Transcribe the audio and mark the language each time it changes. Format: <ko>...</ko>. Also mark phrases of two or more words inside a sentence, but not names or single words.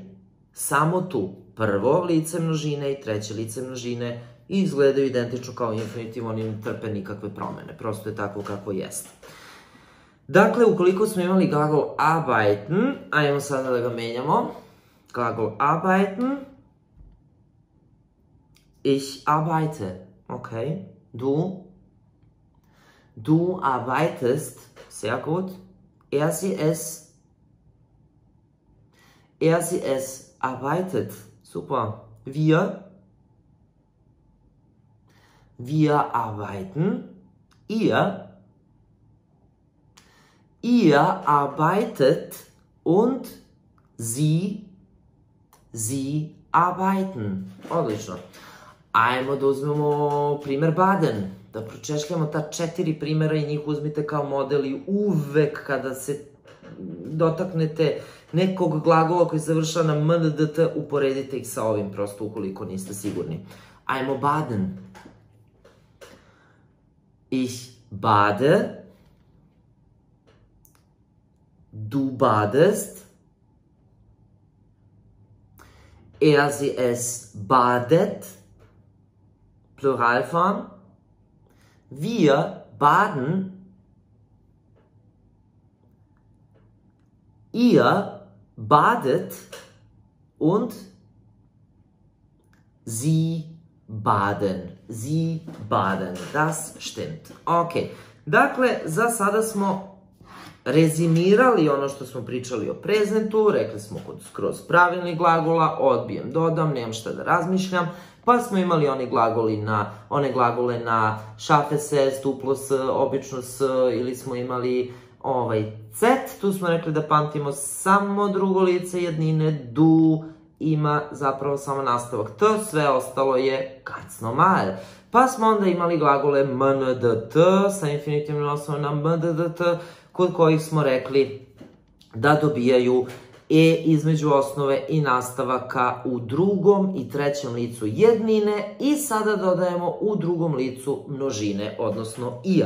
<sr>Samo tu, prvo lice množine i treće lice množine izgledaju identično kao infinitiv, oni ne trpe nikakve promene, prosto je tako kako jeste. Dakle, ukoliko smo imali glagol arbeiten, ajmo sada da ga menjamo. Glagol</sr> <de>arbeiten, ich arbeite. Ok, du arbeitest, sehr gut, er sie es arbeitet, super, wir arbeiten, ihr arbeitet und sie arbeiten.</de> <sr>Odlično. Ajmo da uzmemo primer Baden, da pročešljamo ta 4 primera i njih uzmite kao model i uvek kada se dotaknete nekog glagola koji završava na mndt, uporedite ih sa ovim, prosto ukoliko niste sigurni. Ajmo Baden.</sr> <de>Ich bade, du badest, er sie es badet, Pluralform, wir baden, ihr badet und sie baden. Sie baden. Das stimmt.</de> <sr>Ok. Dakle, za sada smo rezimirali ono što smo pričali o prezentu, rekli smo kroz pravilnih glagola, odbijem, dodam, nemam šta da razmišljam, pa smo imali one glagole na schaffe se, duplo s, obično s, ili smo imali cet, tu smo rekli da pamtimo samo drugo lice jednine, du ima zapravo samo nastavak t, sve ostalo je</sr> <de>ganz normal.</de> <sr>Pa smo onda imali glagole mndt sa infinitivnim osnovom na mndt, kod kojih smo rekli da dobijaju e između osnove i nastavaka u drugom i trećem licu jednine i sada dodajemo u drugom licu množine, odnosno ia.</sr>